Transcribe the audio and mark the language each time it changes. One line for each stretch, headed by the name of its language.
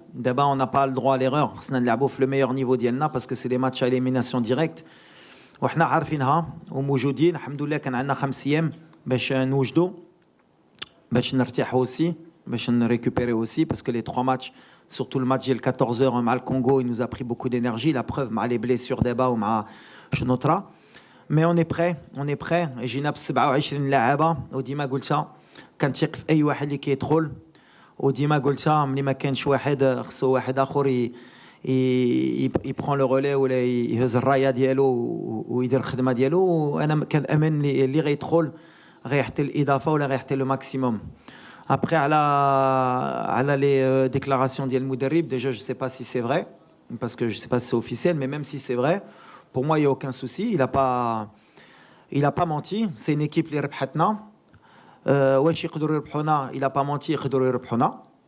French: D'abord, on n'a pas le droit à l'erreur.
Arabic: خصنا نلعبوا في
French: le meilleur niveau
Arabic: ديالنا
French: parce que c'est des matchs à élimination directe.
Arabic: وحنا عارفينها وموجودين. الحمد لله كان عندنا 5 ايام باش نوجدوا, باش نرتاحوا
French: aussi,
Arabic: باش نريكوبيري
French: aussi parce que les 3 matchs, surtout le match
Arabic: ديال
French: 14h
Arabic: مع الكونغو,
French: il nous a pris beaucoup d'énergie. La preuve مع les blessures d'Eba ومع شنوطرا. Mais on est prêt.
Arabic: جينا ب 27 لاعبه وديما قلتها كنثق في اي واحد اللي كيدخل, وديما قلتها ملي ما كانش واحد خصو واحد اخر
French: il prend le relais
Arabic: ولا يهز الرايه ديالو ويدير الخدمه ديالو. وانا كنامن اللي غيدخل غيحتل الاضافه ولا غيحتل لو ماكسيموم.
French: Après على les déclarations
Arabic: ديال المدرب,
French: déjà je sais pas si c'est vrai parce que je sais pas si c'est officiel, mais même si c'est vrai, pour moi il y a aucun souci. Il a pas menti. C'est une équipe
Arabic: اللي ربحتنا. واش يقدروا يربحونا,
French: il a pas menti,
Arabic: يقدروا يربحونا.